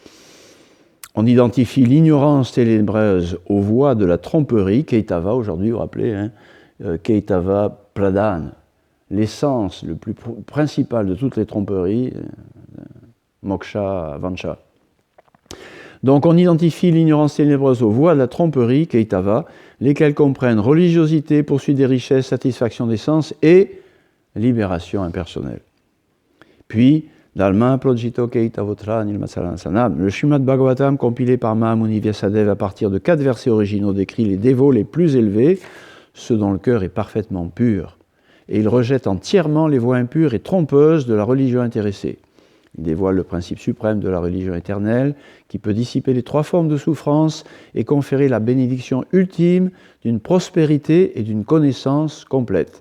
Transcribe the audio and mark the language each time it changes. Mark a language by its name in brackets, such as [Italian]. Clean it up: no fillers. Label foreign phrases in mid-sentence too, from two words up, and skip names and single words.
[French] On identifie l'ignorance ténébreuse aux voies de la tromperie, Keitava aujourd'hui, vous vous rappelez, [Sanskrit] कैतव प्रधान, [French] l'essence le plus principal de toutes les tromperies, [Sanskrit] Moksha, Vancha. [French] Donc on identifie l'ignorance ténébreuse aux voies de la tromperie, Keitava, lesquelles comprennent religiosité, poursuite des richesses, satisfaction des sens et libération impersonnelle. Puis, [Sanskrit] धर्मः प्रोज्झितकैतवोऽत्र निर्मत्सराणां, [French] le Srimad Bhagavatam compilé par Mahamuni Vyasadeva à partir de 4 versets originaux décrit les dévots les plus élevés, ceux dont le cœur est parfaitement pur. Et il rejette entièrement les voies impures et trompeuses de la religion intéressée. Il dévoile le principe suprême de la religion éternelle qui peut dissiper les 3 formes de souffrance et conférer la bénédiction ultime d'une prospérité et d'une connaissance complète.